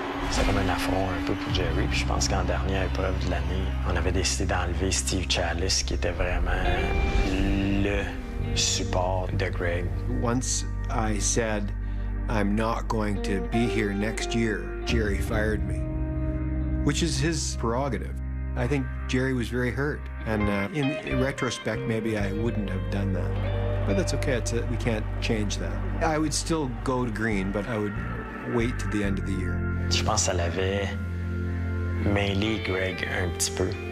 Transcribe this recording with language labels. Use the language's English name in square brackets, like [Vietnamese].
[French] C'est comme un affront un peu pour Jerry. Puis je pense qu'en dernière épreuve de l'année, on avait décidé d'enlever Steve Chalice, qui était vraiment le support de Greg. [English] Once I said, I'm not going to be here next year, Jerry fired me, which is his prerogative. I think Jerry was very hurt, and in retrospect, maybe I wouldn't have done that. But that's okay, we can't change that. I would still go to green, but I would wait to the end of the year. [French] Je pense que ça l'avait mêlé Greg un petit peu.